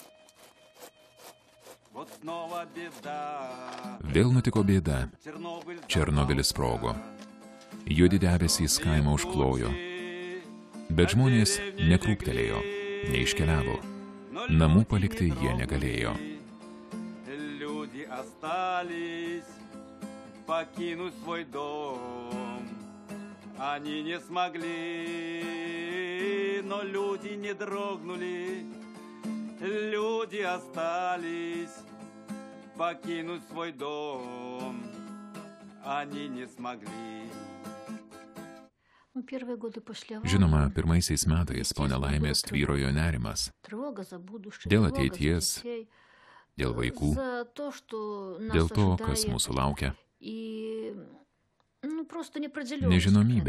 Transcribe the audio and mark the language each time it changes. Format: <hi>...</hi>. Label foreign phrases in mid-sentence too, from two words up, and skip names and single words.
<lt>Vėl nutiko bėda. Černobylis sprogo. Juodi debesys kaimą užklojo. Bet žmonės nekrūptelėjo, neiškeliavo. Namų palikti jie negalėjo.</lt> <ru>Покинуть свой дом они не смогли, но люди не дрогнули, люди остались. Покинуть свой дом они не смогли.</ru> <lt>Žinoma, pirmaisiais metais po nelaimės tvyrojo nerimas. Dėl ateities, dėl vaikų, dėl to, kas mūsų laukia. Nežinomybė.</lt>